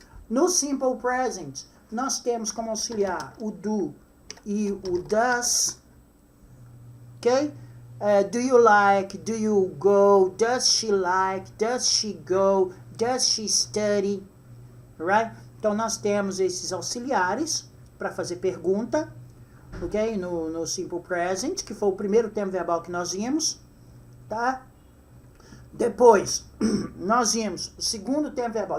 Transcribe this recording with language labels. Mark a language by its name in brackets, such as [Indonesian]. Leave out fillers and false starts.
[Portuguese] No simple present, nós temos como auxiliar o do e o does, ok? [English] Do you like, do you go, does she like, does she go, does she study, right? [Portuguese] Então nós temos esses auxiliares para fazer pergunta, ok? No simple present, que foi o primeiro tempo verbal que nós vimos, tá? Depois, nós vimos o segundo tempo verbal.